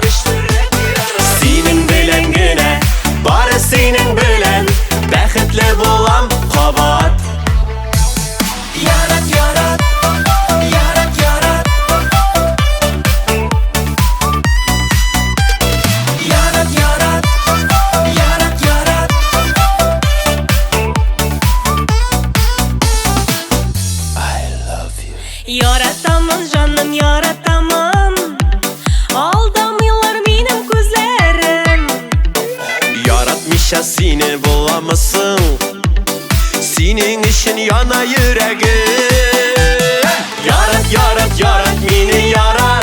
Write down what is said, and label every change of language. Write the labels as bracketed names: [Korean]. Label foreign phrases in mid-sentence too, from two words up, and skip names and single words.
[Tatar] Синең белән генә, бары синең белән бәхетле булам кабат. Ярат, ярат, ярат, ярат. Ярат, ярат, ярат, ярат. [English] I love you. [Tatar] Яратамын, жаным, яратамын. Алдамыйлар минем күзләрем. Яратмыйча сине буламысың? Синең өчен яна йөрәгем. Ярат, ярат, ярат, мине ярат.